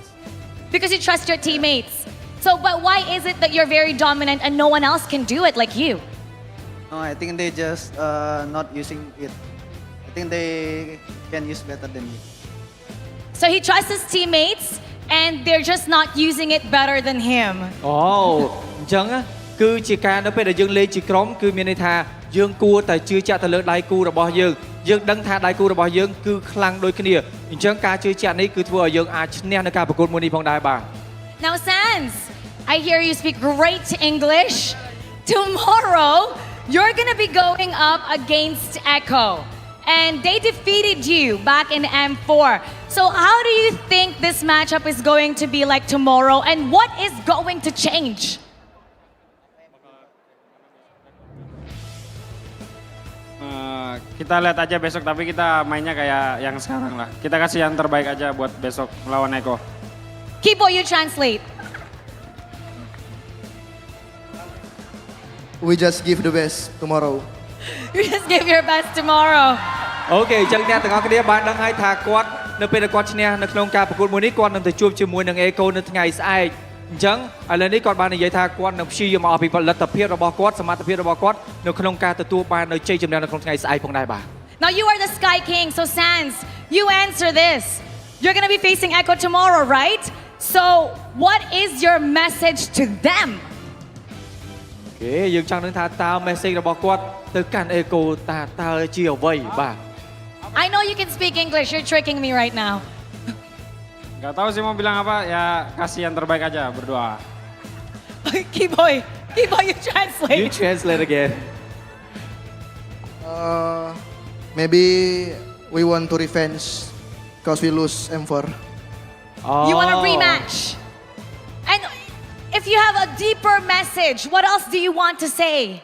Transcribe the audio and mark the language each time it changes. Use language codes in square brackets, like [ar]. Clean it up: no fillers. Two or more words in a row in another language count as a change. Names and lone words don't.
[en] Because you trust your teammates. So, but why is it that you're very dominant and no one else can do it like you? No, I think they just not using it. I think they can use better than me. So he trusts his teammates and they're just not using it better than him. [km] Oh, អញ្ចឹងគឺជាការនៅពេលដែលយើងលេងជាក្រុមគឺមានន័យថាយើងគួរតែជឿជាក់ទៅលើដៃគូរបស់យើងយើងដឹងថាដៃគូរបស់យើងគឺខ្លាំងដូចគ្នាអញ្ចឹងការជឿជាក់នេះគឺធ្វើឲ្យយើងអាចឈ្នះនៅការប្រកួតមួយនេះផងដែរបាទ [en] Now Sans, I hear you speak great English. Tomorrow, you're gonna be going up against Echo. And they defeated you back in M4. So how do you think this matchup is going to be like tomorrow? And what is going to change? [id] Kita lihat aja besok, tapi kita mainnya kayak yang sekarang lah. Kita kasih yang terbaik aja buat besok lawan Eko. [en] Kibo, you translate. We just give the best tomorrow. You just give your best tomorrow. [km] អូខេអញ្ចឹងអ្នកទាំងអស់គ្នាបានដឹងហើយថាគាត់នៅពេលដែលគាត់ឈ្នះនៅក្នុងការប្រកួតមួយនេះគាត់នឹងទៅជួបជាមួយនឹង Echo នៅថ្ងៃស្អែកអញ្ចឹងឥឡូវនេះគាត់បាននិយាយថាគាត់នឹងព្យាយាមអស់ពីផលិតភាពរបស់គាត់សមត្ថភាពរបស់គាត់នៅក្នុងការទទួលបាននៅជ័យជំនះនៅក្នុងថ្ងៃស្អែកផងដែរបាទ [en] Now you are the Sky King, so Sans, you answer this. You're going to be facing Echo tomorrow, right? So what is your message to them? [km] អូខេយើងចង់នឹងថាតើ message របស់គាត់ទៅកាន់ Echo តើជាអ្វីបាទ [en] I know you can speak English. You're tricking me right now. [id] Gak tahu sih mau bilang apa, ya kasih yang terbaik aja, berdoa. [en] Kiboy, you translate. You translate again. Maybe we want to revenge because we lose M4. You want a rematch. And if you have a deeper message, what else do you want to say?